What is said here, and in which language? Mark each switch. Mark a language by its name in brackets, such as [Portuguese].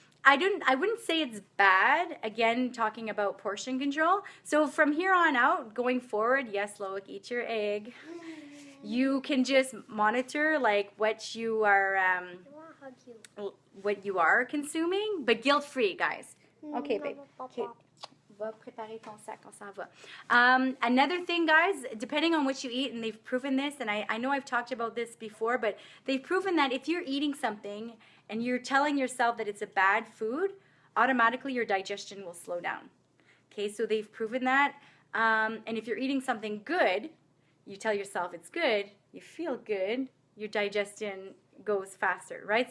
[English] I wouldn't say it's bad. Again, talking about portion control. So from here on out, going forward, yes, Loic, eat your egg. You can just monitor like what you are I want to hug you. what you are consuming, but guilt-free, guys. Okay, babe. Okay. [French] Va préparer ton sac, on s'en va. [English] Another thing, guys, depending on what you eat, and they've proven this, and I know I've talked about this before, but they've proven that if you're eating something and you're telling yourself that it's a bad food, automatically your digestion will slow down. Okay, so they've proven that. And if you're eating something good, you tell yourself it's good, you feel good, your digestion goes faster, right?